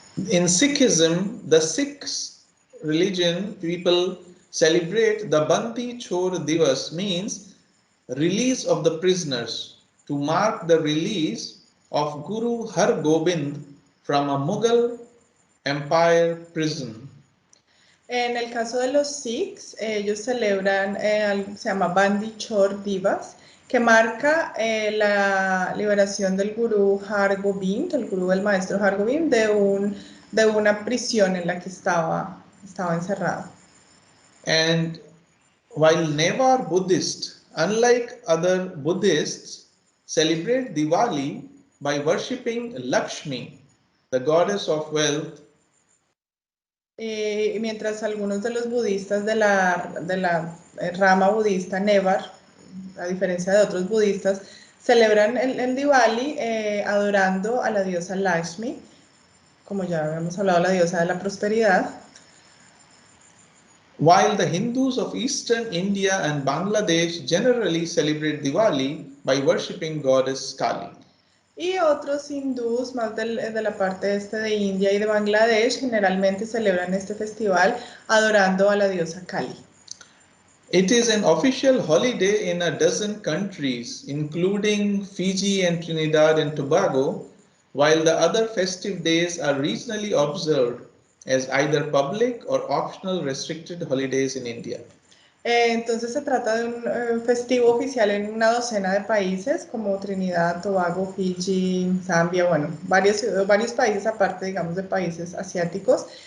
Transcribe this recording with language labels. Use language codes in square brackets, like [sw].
[en] In Sikhism, the Sikhs religion people celebrate the Bandi Chor Divas, means release of the prisoners, to mark the release of Guru Har Gobind from a Mughal Empire prison. [es] En el caso de los Sikhs, ellos celebran algo que se llama Bandi Chor Divas, que marca la liberación del Gurú Har Gobind, el Gurú del maestro Har Gobind, de una prisión en la que estaba encerrado. [en] And while Newar Buddhists, unlike other Buddhists, celebrate Diwali by worshipping Lakshmi, the goddess of wealth. [es] Y mientras algunos de los budistas de la rama budista Nevar, a diferencia de otros budistas, celebran el Diwali adorando a la diosa Lakshmi, como ya habíamos hablado, la diosa de la prosperidad. [en] While the Hindus of eastern India and Bangladesh generally celebrate Diwali by worshipping goddess Kali. [es] Y otros hindús más de la parte este de India y de Bangladesh generalmente celebran este festival adorando a la diosa Kali. [en] It is an official holiday in a dozen countries, including Fiji and Trinidad and Tobago, while the other festive days are regionally observed as either public or optional restricted holidays in India. [es] Entonces se trata de un festivo oficial en una docena de países como Trinidad, Tobago, Fiji, Zambia, bueno, varios países aparte, digamos, de países asiáticos.